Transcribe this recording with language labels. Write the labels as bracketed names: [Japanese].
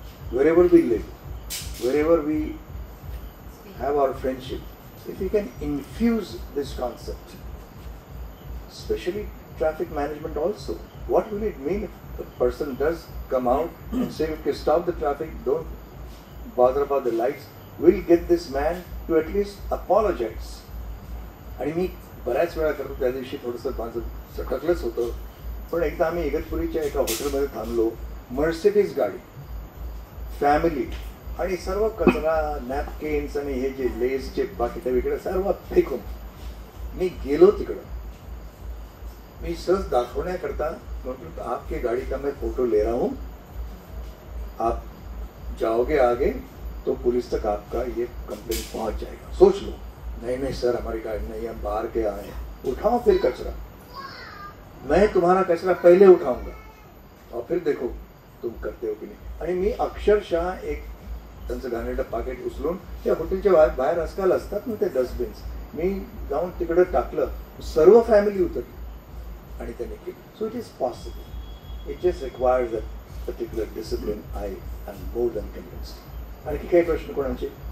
[English] Wherever we live, wherever we have our friendship, if we can infuse this concept, especially traffic management also. What will it mean if the person does come out and say, okay, stop the traffic, don't bother about the lights, we'll get this man to at least apologize. [Marathi] आणि मी बऱ्याच वेळा करतो, त्या दिवशी थोडंसं माझं सटकलंच होतं, पण एकदा आम्ही इगतपुरीच्या एका हॉटेलमध्ये थांबलो, मर्सिडीज गाडी, फॅमिली, आणि सर्व कचरा, नॅपकिन्स आणि हे जे लेसचे पाकिटं वगैरे सर्व फेकून मी गेलो तिकडं. मी सहज दाखवण्याकरता म्हटलं, [Hindi] आपकी गाड़ी का मैं फोटो ले रहा हूँ, आप जाओगे आगे तो पुलिस तक आपका ये कंप्लेंट पहुंच जाएगा. सोच लो. नहीं नहीं सर, हमारी गाड़ी नहीं, हम बाहर के आए हैं. उठाओ फिर कचरा, मैं तुम्हारा कचरा पहले उठाऊंगा और फिर देखो तुम करते हो की नाही. [Marathi] आणि मी अक्षरशः एक त्यांचं घाणेरडं पाकिट उचलून त्या हॉटेलच्या बाहेर आजकाल असतात ना ते डस्टबिन्स, मी जाऊन तिकडे टाकलं, सर्व फॅमिली उतरली आणि त्यांनी केली. [English] So it is possible. It just requires a particular discipline. I am more than convinced. [Marathi] आणखी काही प्रश्न कोणाचे?